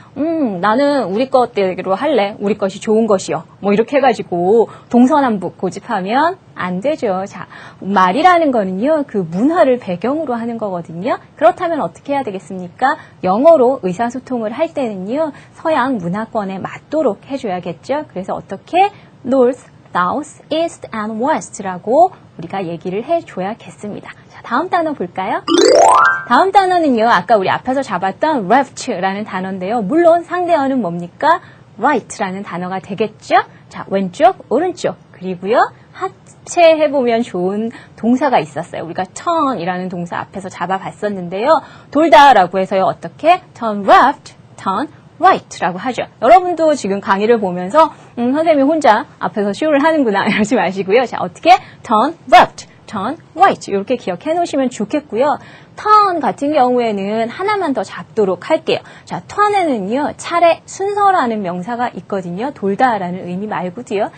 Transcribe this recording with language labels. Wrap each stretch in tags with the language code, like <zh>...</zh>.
<ko>나는 우리 것대로 할래. 우리 것이 좋은 것이요. 이렇게 해가지고 동서남북 고집하면 안 되죠. 자, 말이라는 거는요. 그 문화를 배경으로 하는 거거든요. 그렇다면 어떻게 해야 되겠습니까? 영어로 의사소통을 할 때는요. 서양 문화권에 맞도록 해줘야겠죠. 그래서 어떻게?</ko> <en>North, South, East, and West</en> <ko>라고 우리가 얘기를 해줘야겠습니다. 자, 다음 단어 볼까요? 다음 단어는요. 아까 우리 앞에서 잡았던 left라는 단어인데요. 물론 상대어는 뭡니까? right라는 단어가 되겠죠? 자, 왼쪽, 오른쪽, 그리고요. 합체해보면 좋은 동사가 있었어요. 우리가 turn이라는 동사 앞에서 잡아봤었는데요. 돌다라고 해서요. 어떻게?</ko> <en>turn left, turn right</en> <ko>라고 하죠. 여러분도 지금 강의를 보면서 선생님이 혼자 앞에서 쇼를 하는구나 이러지 마시고요. 자, 어떻게?</ko> <en>turn left, turn right</en> <ko>이렇게 기억해 놓으시면 좋겠고요. turn 같은 경우에는 하나만 더 잡도록 할게요. 자, turn에는요. 차례 순서라는 명사가 있거든요. 돌다라는 의미 말고도요.</ko>